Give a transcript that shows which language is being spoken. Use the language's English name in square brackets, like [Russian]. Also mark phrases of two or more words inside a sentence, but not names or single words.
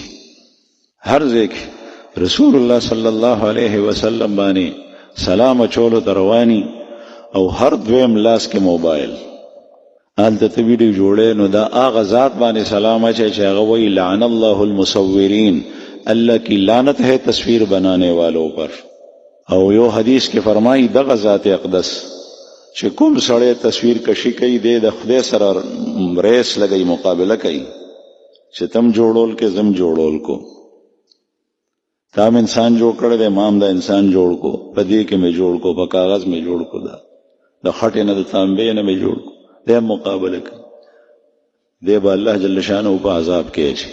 [Pashto] هر ځای کې رسول الله [Arabic] صلی الله علیه وسلم [Pashto] باندې سلام اچولو ته رواني، او هر دویم لاس کې موبایل، هلته ته ویډیو جوړی، نو دا هغه ذات باندې سلام اچي چې هغه وایي [Arabic] لعن الله المصورین، [Urdu] اللہ کی لعنت ہے تصویر بنانے والوں پر. [Pashto] او یو حدیث کې فرمائی دغه ذات اقدس چې کوم سړی تصویر کشي کوي، دی د خدای سره ریس لګي، مقابله کوي چې تم جوړول کې زم جوړول کو، تام انسان جوړ کړی دی، مام دا انسان جوړ کو، په دې کې مې جوړ کو، په کاغذ مې جوړ کو، دا د خټې نه د تانبې نه مې جوړ کو، دی مقابله کوي، دی به الله [Arabic] جل شانه [Pashto] په عذاب کې اچي.